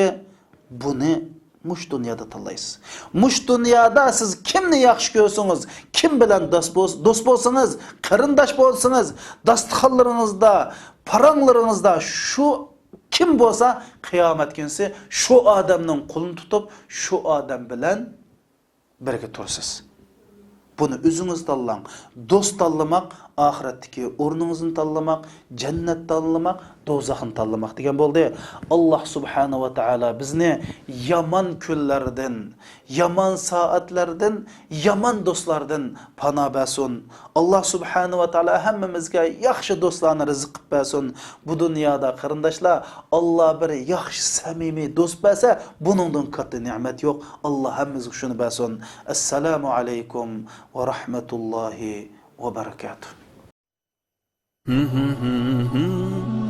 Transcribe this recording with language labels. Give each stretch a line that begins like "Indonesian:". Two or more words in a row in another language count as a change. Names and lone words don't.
Uzbek: Buni mush dunyoda tanlaysiz. Mush dunyoda siz kimni yaxshi ko'rsangiz, kim bilan do'st bo'lsangiz, qarindosh bo'lsangiz, dasturxonlaringizda, paranglaringizda shu kim bo'lsa, qiyomat kunsi shu odamning qo'lini tutib, shu odam bilan birga tursiz. Bunu özünüz tanlang. Dost tanlamak, ahiretteki o'rningizni tanlamak, cennet tanlamak, do'zaxni tanlamak degan bo'ldi.
Arabic: الله سبحانه وتعالى
Uzbek: bizni yaman kunlardan, yaman saatlardan, yaman do'stlardan panoh bersin.
Arabic: الله سبحانه وتعالى
Uzbek: hammamizga yaxshi do'stlarni rizq qilib bersin. Bu dunyoda qarindoshlar Allah bir yaxshi samimiy do'st bersa, buningdan katta ne'mat yo'q. Allah hammamizga shuni bersin.
Arabic: السلام عليكم ورحمة الله وبركاته.